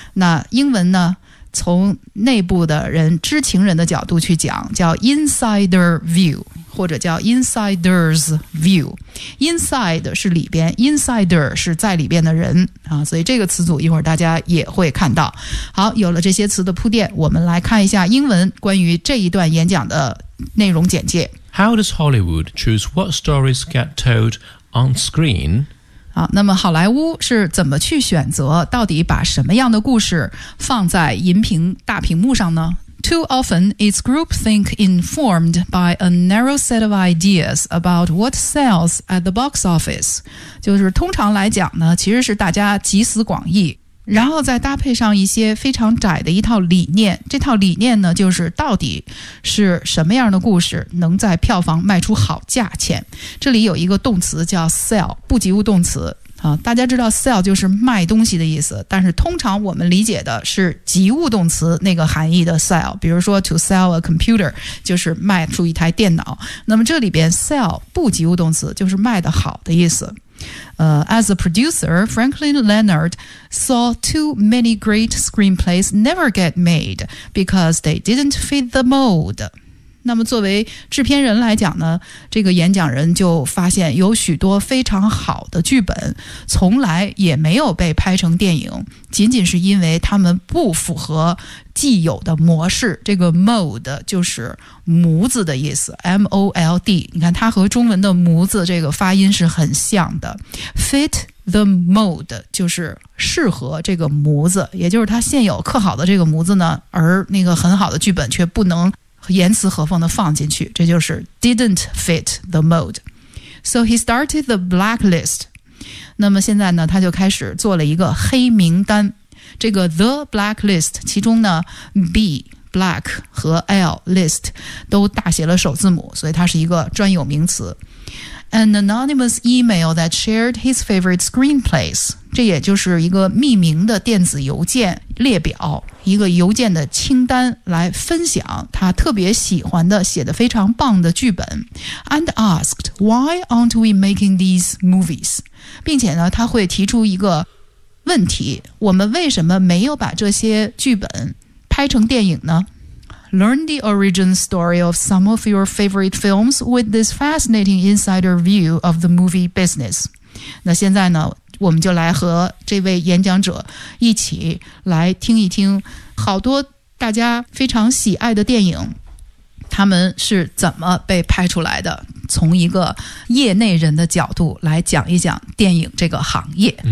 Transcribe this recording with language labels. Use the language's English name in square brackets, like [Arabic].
[Chinese] 那英文呢，从内部的人，知情人的角度去讲，叫 insider view。或者叫 insider's view， inside 是里边， insider 是在里边的人啊，所以这个词组一会儿大家也会看到。好，有了这些词的铺垫，我们来看一下英文关于这一段演讲的内容简介。 [English] How does Hollywood choose what stories get told on screen？ [Chinese] 啊，那么好莱坞是怎么去选择，到底把什么样的故事放在银屏大屏幕上呢？ [English] Too often, it's groupthink informed by a narrow set of ideas about what sells at the box office. [Chinese] 就是通常来讲呢，其实是大家集思广益，然后再搭配上一些非常窄的一套理念。这套理念呢，就是到底是什么样的故事能在票房卖出好价钱。这里有一个动词叫 sell， 不及物动词。啊，大家知道 sell 就是卖东西的意思，但是通常我们理解的是及物动词那个含义的 sell， 比如说 [English] to sell a computer [Chinese] 就是卖出一台电脑。那么这里边 sell 不及物动词就是卖得好的意思。 [English] As a producer, Franklin Leonard saw too many great screenplays never get made because they didn't fit the mold。 [Chinese] 那么作为制片人来讲呢，这个演讲人就发现有许多非常好的剧本从来也没有被拍成电影，仅仅是因为他们不符合既有的模式。这个 mold 就是模子的意思， MOLD， 你看它和中文的模子这个发音是很像的， fit The mold 就是适合这个模子，也就是它现有刻好的这个模子呢，而那个很好的剧本却不能严丝合缝的放进去，这就是 [English] didn't fit the mold. So he started the blacklist. [Chinese] 那么现在呢，他就开始做了一个黑名单。这个 the blacklist 其中呢 B black 和 L list 都大写了首字母，所以它是一个专有名词。 [English] An anonymous email that shared his favorite screenplays. [Chinese] 这也就是一个匿名的电子邮件列表，一个邮件的清单，来分享他特别喜欢的、写得非常棒的剧本。 [English] And asked, why aren't we making these movies? [Chinese] 并且呢，他会提出一个问题，我们为什么没有把这些剧本拍成电影呢？ [English] Learn the origin story of some of your favorite films with this fascinating insider view of the movie business. [Chinese] 那现在呢，我们就来和这位演讲者一起来听一听好多大家非常喜爱的电影，他们是怎么被拍出来的，从一个业内人的角度来讲一讲电影这个行业。